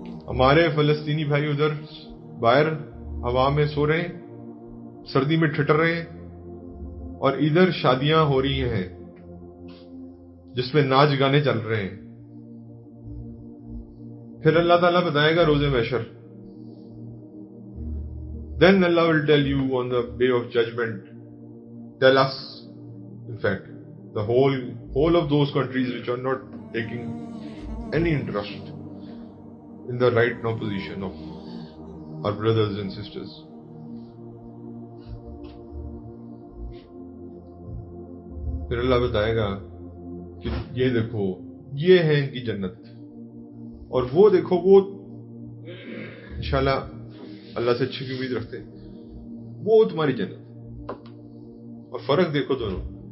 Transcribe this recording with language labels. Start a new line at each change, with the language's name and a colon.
Urdu: ہمارے فلسطینی بھائی ادھر باہر ہوا میں سو رہے ہیں، سردی میں ٹھٹر رہے ہیں، اور ادھر شادیاں ہو رہی ہیں جس میں ناچ گانے چل رہے ہیں. پھر اللہ تعالیٰ بتائے گا روز محشر.
English: Then Allah will tell you on the day of judgment, tell us, in fact, the whole of those countries which are not taking any interest in the right now position of our brothers and sisters.
Urdu: پھر اللہ بتائے گا کہ یہ دیکھو، یہ ہے ان کی جنت، اور وہ دیکھو، وہ انشاءاللہ اللہ سے اچھی کی امید رکھتے ہیں، وہ تمہاری جنت. اور فرق دیکھو دونوں.